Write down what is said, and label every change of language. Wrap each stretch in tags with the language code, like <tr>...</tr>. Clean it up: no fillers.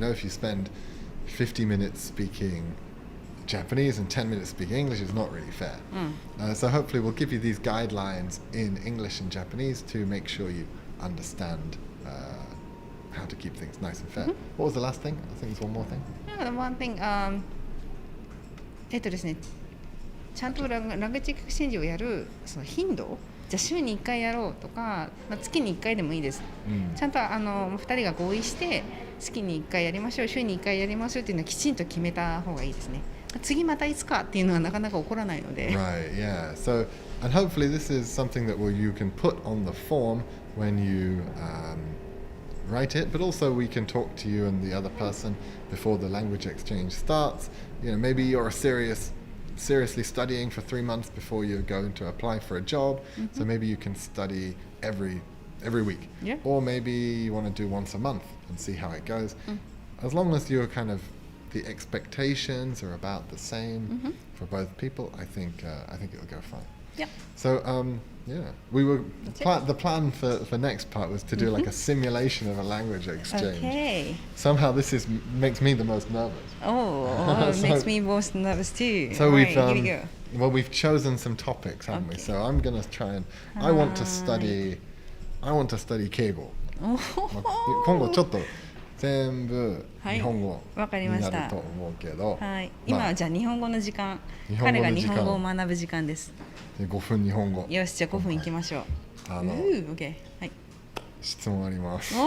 <en>If you spend 50 minutes speaking Japanese and 10 minutes speaking English is not really fair. So hopefully we'll give you these guidelines in English and Japanese to make sure you understand how to keep things nice and fair. What was the last thing? I think there's one more thing. One thing,</en> <ja>ですね、ちゃんとラングエッジエクスチェンジをやるその頻度、じゃあ週に1回やろうとか、月に1回でもいいです。ちゃんと2人が合意して月に1回やりましょう、週に1回やりましょうっていうのはきちんと決めた方がいいですね。次またいつかっていうのはなかなか起こらないので。</ja> <en>Right, yeah. So, and hopefully this is something that you can put on the form when you write it, but also we can talk to you and the other person before the language exchange starts. You know, maybe you're seriously studying for 3 months before you're going to apply for a job. So maybe you can study every week. Yeah. Or maybe you want to do once a month and see how it goes. As long as you're kind of the expectations are about the same for both people, I think it'll go fine. Yeah. So yeah, the plan for next part was to do like a simulation of a language exchange. Okay. Somehow this makes me the most nervous. Oh, it makes me most nervous too. So Alright, here we go. Well, we've chosen some topics, haven't we? Okay. So I'm gonna try and I want to study 敬語。</en> <ja>今後ちょっと全部日本語わかりにましたなると思うけど、はい、今はじゃあ日本語の時間、日本語の時間彼が日本語を学ぶ時間です。で5分日本語。よし、じゃあ5分いきましょう。 OK。 はい。質問あります。</ja>